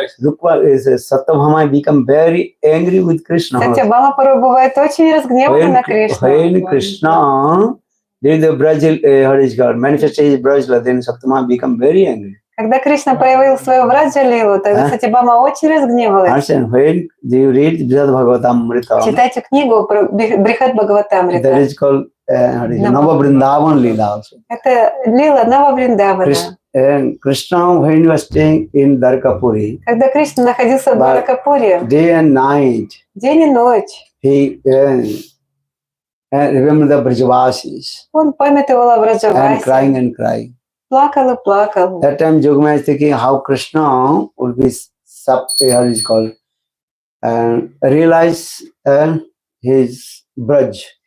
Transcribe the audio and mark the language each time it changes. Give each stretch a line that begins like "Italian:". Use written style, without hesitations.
English: Rukma is Satyabhama become very angry with Krishna.
Russian: Сатьябхама порой бывает очень разгневана на Кришну.
English: When Krishna did the Braj, manifested his Braj, then Satyabhama become very angry.
Russian: Когда Кришна проявил свою Враджа-лилу, тогда Сатьябхама очень разгневалась.
English: When you read Brihad Bhagavatamrita,
Russian: Читайте книгу про Брихат
English: that
Russian: Бхагаватамрита.
English: is called Nava Vrindavan Lila also.
Russian: Это лила Нава Вриндавана.
English: And Krishna, when he was staying in Dwarkapuri,
Russian: Когда Кришна находился в Дваракапуре,
English: day and night,
Russian: день и ночь,
English: he remembered the Brajavasis
Russian: он памятовал о
English: and
Russian: Враджавасе,
English: crying and crying.
Russian: плакал и плакал.
English: That time Jogma is thinking how Krishna would be how is called realize his Braj.